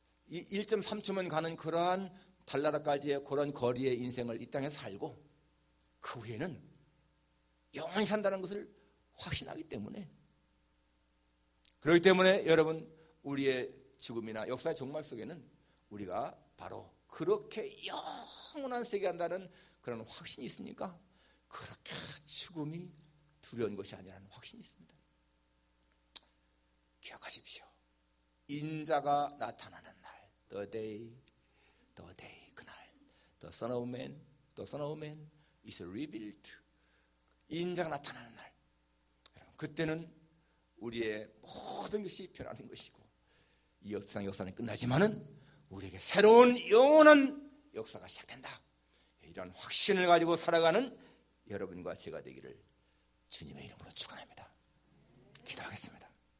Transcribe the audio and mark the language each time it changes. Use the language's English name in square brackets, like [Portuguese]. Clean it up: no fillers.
[Korean] 1.3초면 가는 그러한 달나라까지의 그런 거리의 인생을 이 땅에서 살고 그 후에는 영원히 산다는 것을 확신하기 때문에, 그렇기 때문에 여러분, 우리의 죽음이나 역사의 종말 속에는 우리가 바로 그렇게 영원한 세계 한다는 그런 확신이 있으니까 그렇게 죽음이 두려운 것이 아니라는 확신이 있습니다. 기억하십시오. 인자가 나타나는 날, [English] the day, [Korean] 그날, [English] the Son of Man is revealed. [Korean] 인자가 나타나는 날, 그때는 우리의 모든 것이 변하는 것이고 이 세상 역사는 끝나지만은 우리에게 새로운 영원한 역사가 시작된다. 이런 확신을 가지고 살아가는 여러분과 제가 되기를 주님의 이름으로 축원합니다. 기도하겠습니다.